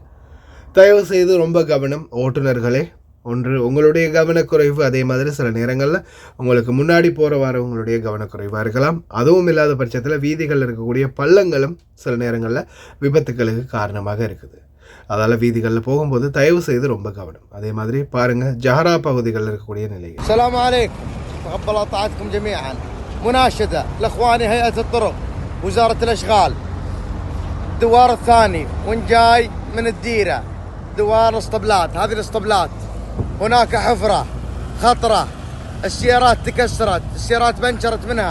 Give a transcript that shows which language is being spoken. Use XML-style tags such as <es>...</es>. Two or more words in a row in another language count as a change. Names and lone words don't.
<ta>தயவு செய்து ரொம்ப கவனம் ஓட்டுநர்களே. ஒன்று உங்களுடைய கவனக்குறைவு, அதே மாதிரி சில நேரங்களில் உங்களுக்கு முன்னாடி வரவங்களுடைய கவனக்குறைவாக இருக்கலாம். அதுவும் இல்லாத பட்சத்தில் வீதிகளில் இருக்கக்கூடிய பள்ளங்களும் சில நேரங்களில் விபத்துக்களுக்கு காரணமாக இருக்குது. அதால் வீதிகளில் போகும்போது தயவு செய்து ரொம்ப கவனம். அதே மாதிரி பாருங்கள் ஜஹரா பகுதிகளில் இருக்கக்கூடிய நிலைகள்.</ta> <ar>السلام عليكم، تقبل طاعتكم جميعا. مناشدة لإخواني هيئة الطرق وزارة الأشغال، الدوار الثاني وين جاي من الديرة دوار الاسطبلات، هذه الاسطبلات هناك حفرة خطرة، السيارات تكسرت، السيارات بنشرت منها.</ar>